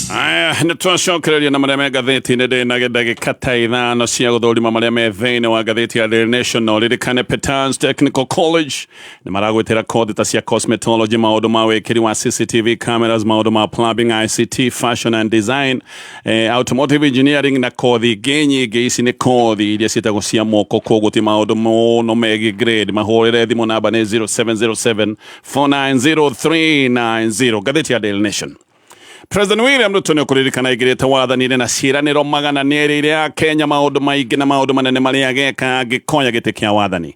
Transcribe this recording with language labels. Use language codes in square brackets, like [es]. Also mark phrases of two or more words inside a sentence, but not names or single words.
[ki] Aya nĩ twacokereria na marĩa me ngathĩti-inĩ ndĩna ndagĩka ta 5 cia gũthũrima marĩa me thĩinĩ wa ngathĩti ya The Nation ririkane Petans Technical College nĩ maragwĩtĩra kothi ta cia cosmetology maũndũ ma wĩkĩri wa [en] CCTV cameras [ki] maũndũ ma plumbing [en] ICT fashion and design automotive engineering [ki] na kothi ingĩ nyingĩ ici nĩ kothi iria ciĩtagwo cia moko koguo ti maũndũ mũno megiĩ grade mahũrĩre thimũ namba nĩ 0707 490 390 ngathĩti ya Daily Nation. President William Ruto nĩ kũririkana aigĩrĩte wathani-inĩ na ciĩranĩro magana nĩrĩ ya Kenya maũndũ maingĩ na maũndũ manene marĩa ageka angĩkonya gĩtĩ kĩa wathani.